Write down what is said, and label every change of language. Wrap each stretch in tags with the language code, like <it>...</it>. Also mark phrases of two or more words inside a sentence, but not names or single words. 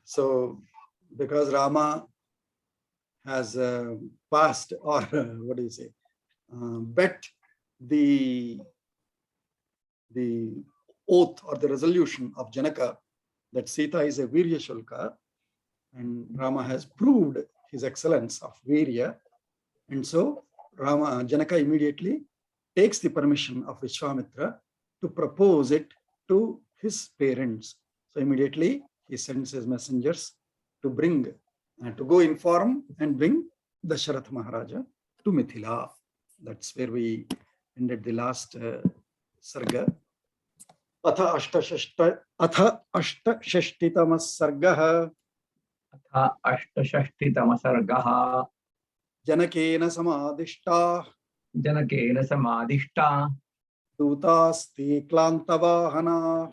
<en>So because Rama has passed or what do you say bet the oath or the resolution of Janaka that Sītā is a</en> <sa>Virya Shulka,</sa> <en>and Rama has proved his excellence of Virya, and so Janaka immediately takes the permission of Vishwamitra to propose it to his parents. So immediately he sends his messengers to bring to go inform and bring Daśaratha Maharaja to Mithila. That's where we ended the last sarga.</en> <sa>Atha ashtashashtitamah sargah. Atha ashtashashtitamah sargah. Janakena samadishta. Janakena samadishta. Dūtāste klāntavāhanā.</sa>